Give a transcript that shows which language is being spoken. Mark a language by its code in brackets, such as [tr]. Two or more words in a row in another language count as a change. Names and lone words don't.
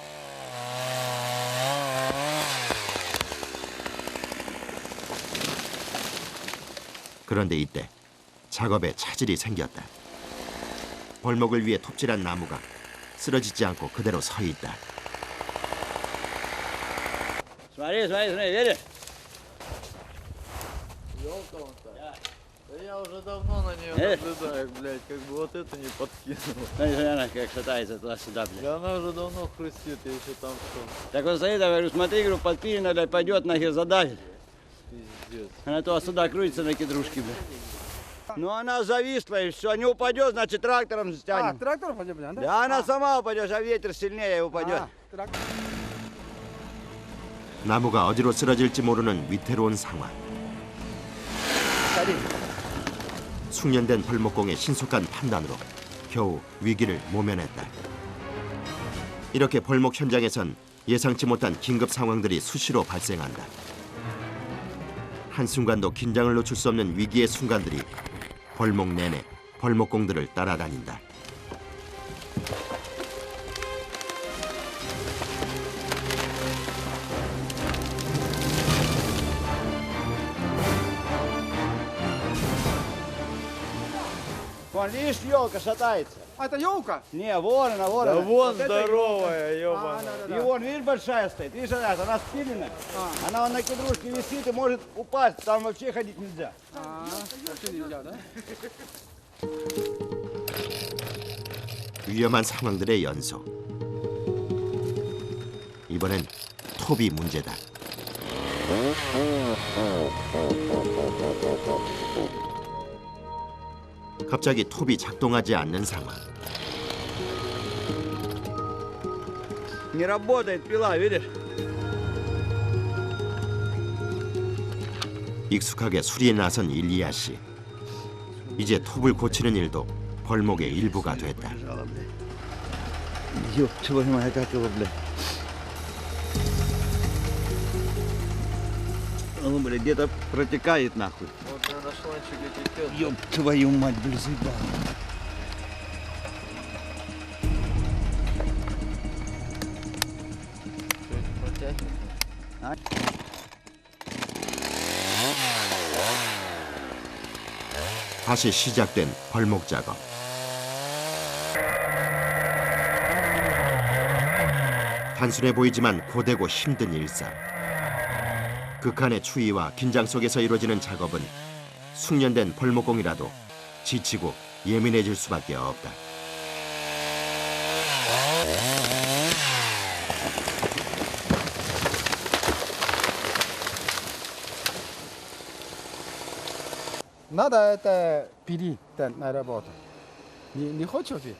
[ko] 그런데 이때 작업에 차질이 생겼다. 벌목을 위해 톱질한 나무가 쓰러지지 않고 그대로 서 있다. [ru] Смотри, видишь? Я уже давно на нее наблюдаю, блядь, как бы вот это не подкинул. Смотри, она как шатается туда-сюда, И блядь. она уже давно хрустит, я еще там что, Так он стоит, я говорю, смотри, говорю, подпилено, блядь, пойдет, нахер задавит. пиздец. Она то сюда крутится на кедрушке, блядь. Ну она зависла, и все, не упадет, значит, трактором А, стянем. трактор пойдем, да? Да она сама упадет, а ветер сильнее упадет. [ko] 아, 트랙터. 나무가 어디로 쓰러질지 모르는 위태로운 상황. 숙련된 벌목공의 신속한 판단으로 겨우 위기를 모면했다. 이렇게 벌목 현장에선 예상치 못한 긴급 상황들이 수시로 발생한다. 한순간도 긴장을 놓칠 수 없는 위기의 순간들이 벌목 내내 벌목공들을 따라다닌다. [ru] Вон, видишь, елка шатается. А, это елка? Не, вон она, вон Да она. вон Вот это здоровая, А, ёбаная. да, И да. вон, видишь, большая стоит. Видишь, она спилена. Она вон на кедрушке висит и может упасть. Там вообще ходить нельзя. 아, вообще нельзя, да? [ko] 위험한 상황들의 연속. 이번엔 톱이 문제다. 갑자기 톱이 작동하지 않는 상황. [ru] Не работает пила, видишь? [ko] 익숙하게 수리에 나선 일리아 씨. 이제 톱을 고치는 일도 벌목의 일부가 됐다. [ru] Ёб твою мать, как его, блядь. Он, блядь, где-то протекает нахуй. Вот на шланчике течет. Ёб твою мать, блядь, заебал. Протягивай. [ko] 다시 시작된 벌목 작업. 단순해 보이지만 고되고 힘든 일상. 극한의 추위와 긴장 속에서 이루어지는 작업은 숙련된 벌목공이라도 지치고 예민해질 수밖에 없다. [ru] Надо это пилить на работу. Не хочешь ведь?